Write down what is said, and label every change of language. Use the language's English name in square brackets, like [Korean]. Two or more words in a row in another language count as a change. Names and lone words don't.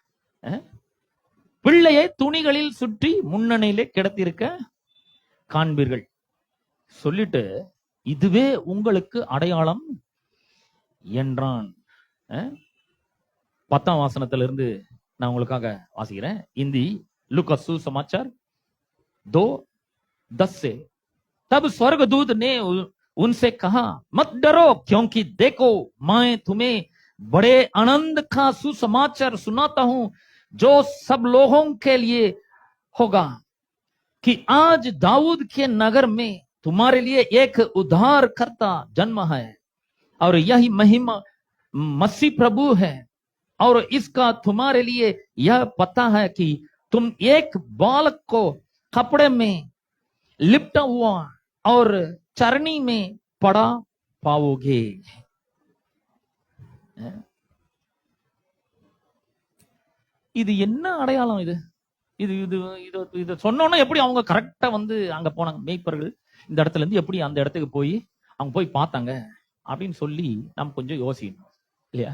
[Tamil] பிள்ளையை துணிகளில் சுற்றி முன்னணியிலே கிடத்திருக்க காண்பீர்கள் சொல்லிட்டு, இதுவே உங்களுக்கு அடையாளம் என்றான். 10ஆம் வசனத்திலிருந்து நான் உங்களுக்காக வாசிக்கிறேன். [Hindi] இந்தி लूका सुसमाचार 2:10 से, तब स्वर्गदूत ने उनसे कहा, मत डरो, क्योंकि देखो मैं तुम्हें बड़े आनंद का सुसमाचार सुनाता हूं, जो सब लोगों के लिए होगा कि आज दाऊद के नगर में तुम्हारे लिए एक उद्धारकर्ता जन्म है और यही महिमा मसीह प्रभु है और इसका तुम्हारे लिए यह पता है कि तुम एक बालक को कपड़े में लिपटा हुआ और चरनी में पड़ा पाओगे. [Tamil] இது என்ன அடையாளம்? இது இது இது இது இது சொன்னோன்னா எப்படி அவங்க கரெக்டா வந்து அங்க போனாங்க? மேய்ப்பர்கள் இந்த இடத்துல இருந்து எப்படி அந்த இடத்துக்கு போய் அவங்க போய் பார்த்தாங்க அப்படின்னு சொல்லி நம்ம கொஞ்சம் யோசிக்கணும் இல்லையா?